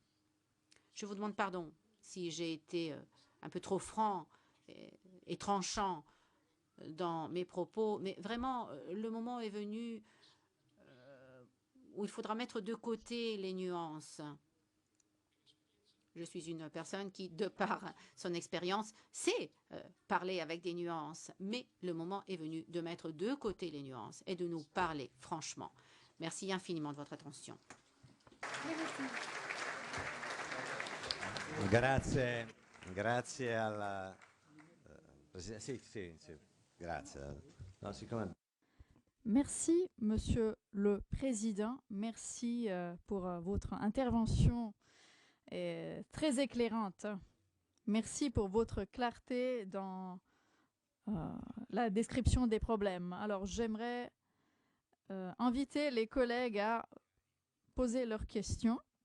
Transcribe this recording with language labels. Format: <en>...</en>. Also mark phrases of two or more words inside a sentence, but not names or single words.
<fr>Je vous demande pardon si j'ai été un peu trop franc et tranchant dans mes propos, mais vraiment, le moment est venu où il faudra mettre de côté les nuances. Je suis une personne qui, de par son expérience, sait parler avec des nuances, mais le moment est venu de mettre de côté les nuances et de nous parler franchement. Merci infiniment de votre attention.</fr> <it>Grazie, grazie alla Presidente. Sì, grazie. No, siccome...</it> <fr>Merci, Monsieur le Président. Merci pour votre intervention très éclairante. Merci pour votre clarté dans la description des problèmes. Alors, j'aimerais inviter les collègues à poser leurs questions.</fr>